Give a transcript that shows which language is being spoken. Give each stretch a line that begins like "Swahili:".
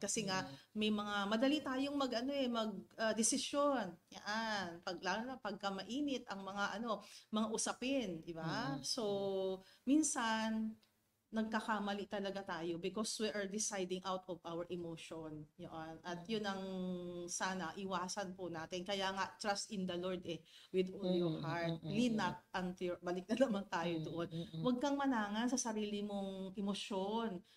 Filipino: Kasi nga may mga madali tayong mag-desisyon. Yan. Lalo na pagka mainit ang mga mga usapin, di ba? So minsan nagkakamali talaga tayo
English: because we are deciding out of our emotion.
Filipino: Yun. At yun ang sana iwasan po natin. Kaya nga,
English: trust in the Lord with all your heart. Lean not unto your,
Filipino: balik na naman tayo doon. Huwag kang manangan sa sarili mong emosyon.